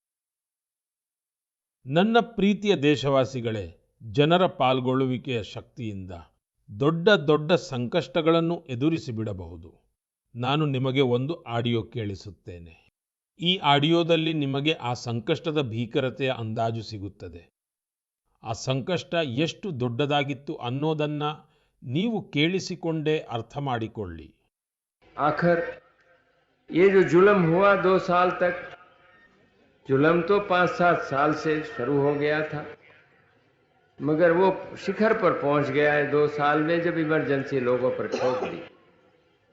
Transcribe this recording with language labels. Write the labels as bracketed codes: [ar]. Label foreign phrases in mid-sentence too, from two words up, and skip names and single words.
[kn] ನನ್ನ ಪ್ರೀತಿಯ ದೇಶವಾಸಿಗಳೇ, ಜನರ ಪಾಲ್ಗೊಳ್ಳುವಿಕೆಯ ಶಕ್ತಿಯಿಂದ ದೊಡ್ಡ ದೊಡ್ಡ ಸಂಕಷ್ಟಗಳನ್ನು ಎದುರಿಸಿಬಿಡಬಹುದು. ನಾನು ನಿಮಗೆ ಒಂದು ಆಡಿಯೋ ಕೇಳಿಸುತ್ತೇನೆ. ಈ ಆಡಿಯೋದಲ್ಲಿ ನಿಮಗೆ ಆ ಸಂಕಷ್ಟದ ಭೀಕರತೆಯ ಅಂದಾಜು ಸಿಗುತ್ತದೆ. ಆ ಸಂಕಷ್ಟ ಎಷ್ಟು ದೊಡ್ಡದಾಗಿತ್ತು ಅನ್ನೋದನ್ನ ನೀವು ಕೇಳಿಸಿಕೊಂಡೇ ಅರ್ಥ ಮಾಡಿಕೊಳ್ಳಿ. [hi] आखिर ये जो जुल्म हुआ 2 साल तक, जुल्म तो 5-7 साल से शुरू हो गया था, मगर वो शिखर पर पहुंच गया है 2 साल में जब इमरजेंसी लोगों पर ठोक दी।